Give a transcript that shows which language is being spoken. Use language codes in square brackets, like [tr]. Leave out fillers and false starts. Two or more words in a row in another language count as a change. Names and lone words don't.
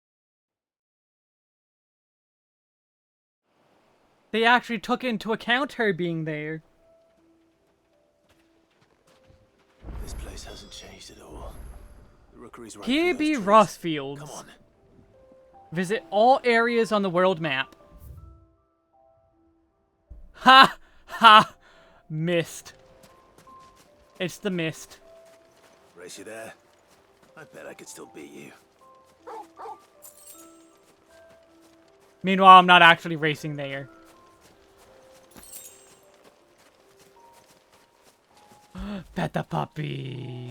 [en] They actually took into account her being there. This place hasn't changed at all. The rookery's right Here through be those trees. Rossfields. Come on. Visit all areas on the world map. Ha! Ha! Mist. It's the mist. Race you there? I bet I could still beat you. Meanwhile, I'm not actually racing there. Pet the puppy.